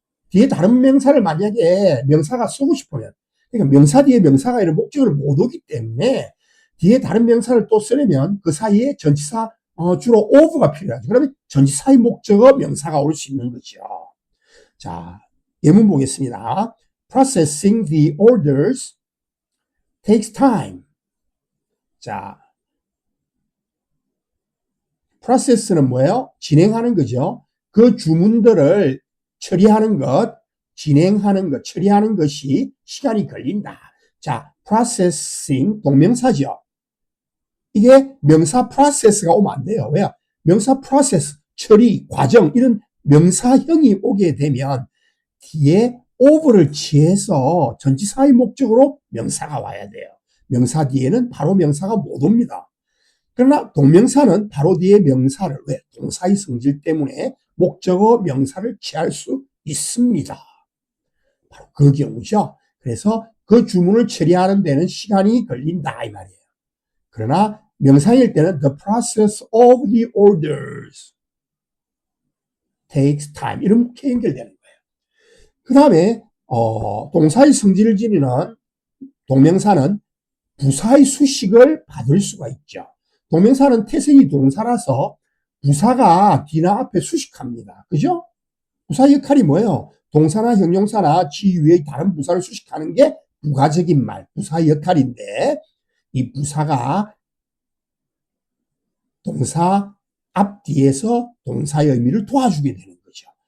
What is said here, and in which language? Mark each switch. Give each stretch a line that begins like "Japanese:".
Korean: 뒤에 다른 명사를 만약에 명사가 쓰고 싶으면, 그러니까 명사 뒤에 명사가 이런 목적을 못 오기 때문에 뒤에 다른 명사를 또 쓰려면 그 사이에 전치사, 주로 of가 필요하죠. 그러면 전치사의 목적어 명사가 올 수 있는 거죠. 자, 예문 보겠습니다.
English: Processing the orders takes time.
Korean: 자, process는 뭐예요? 진행하는 거죠. 그 주문들을 처리하는 것, 진행하는 것, 처리하는 것이 시간이 걸린다. 자, processing 동명사죠. 이게 명사 process가 오면 안 돼요. 왜요? 명사 process, 처리, 과정 이런 명사형이 오게 되면 뒤에 over를 취해서 전치사의 목적으로 명사가 와야 돼요. 명사 뒤에는 바로 명사가 못 옵니다. 그러나 동명사는 바로 뒤에 명사를, 왜? 동사의 성질 때문에 목적어 명사를 취할 수 있습니다. 바로 그 경우죠. 그래서 그 주문을 처리하는 데는 시간이 걸린다 이 말이에요. 그러나 명사일 때는
English: the process of the orders takes time
Korean: 이렇게 연결되는 거예요. 그 다음에 동사의 성질을 지니는 동명사는 부사의 수식을 받을 수가 있죠. 동명사는 태생이 동사라서 부사가 뒤나 앞에 수식합니다. 그죠? 부사 역할이 뭐예요? 동사나 형용사나 지위의 다른 부사를 수식하는 게 부가적인 말, 부사의 역할인데 이 부사가 동사 앞뒤에서 동사의 의미를 도와주게 되는 거죠.